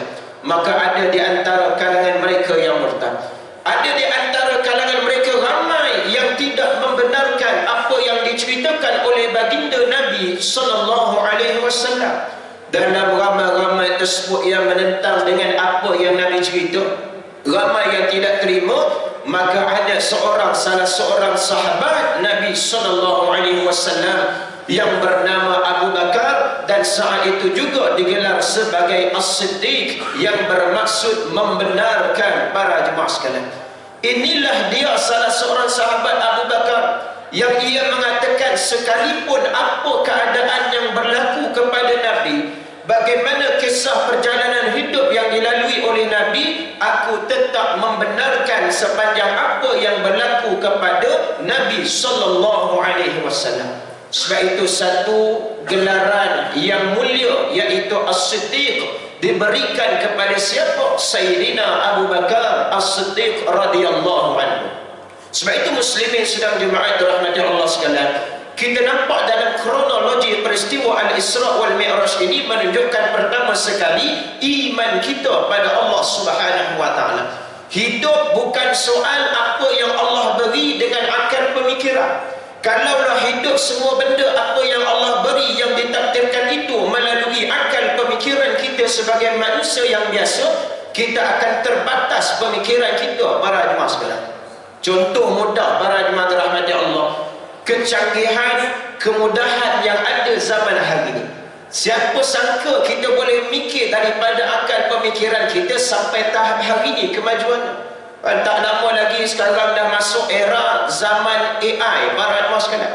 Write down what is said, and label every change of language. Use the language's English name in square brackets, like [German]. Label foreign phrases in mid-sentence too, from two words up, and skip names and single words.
[Malay] Maka ada di antara kalangan mereka yang murtad, ada di antara kalangan mereka ramai yang tidak membenarkan apa yang diceritakan oleh baginda Nabi [Arabic] صلى الله عليه وسلم. [Malay] Dalam ramai-ramai tersebut yang menentang dengan apa yang Nabi cerita, ramai yang tidak terima. Maka ada salah seorang sahabat Nabi [Arabic] صلى الله عليه وسلم [Malay] yang bernama Abu Bakar, dan saat itu juga digelar sebagai As-Siddiq, yang bermaksud membenarkan. Para jemaah sekalian, inilah dia salah seorang sahabat Abu Bakar yang ia mengatakan, sekalipun apa keadaan yang berlaku kepada Nabi, bagaimana kisah perjalanan hidup yang dilalui oleh Nabi, aku tak membenarkan sepanjang apa yang berlaku kepada Nabi [Arabic] صلى الله عليه وسلم. [Malay] Sebab itu satu gelaran yang mulia, iaitu As-Siddiq, diberikan kepada siapa? Sayyidina Abu Bakar As-Siddiq [Arabic] رضي الله عنه. [Malay] Sebab itu muslimin sedang jemaat rahmati Allah sekalian, kita nampak dalam kronologi peristiwa Al-Isra wal Mi'raj ini menunjukkan pertama sekali iman kita pada Allah [Arabic] سبحانه وتعالى. [Malay] Hidup bukan soal apa yang Allah beri dengan akal pemikiran. Kalaulah hidup semua benda apa yang Allah beri yang ditakdirkan itu melalui akal pemikiran kita sebagai manusia yang biasa, kita akan terbatas pemikiran kita para jemaah sekalian. Contoh mudah para jemaah rahmati Allah, kecanggihan, kemudahan yang ada zaman hari ini. Siapa sangka kita boleh mikir daripada akal pemikiran kita sampai tahap hari ini kemajuan. Tak lama lagi sekarang dah masuk era zaman AI para jemaah sekalian.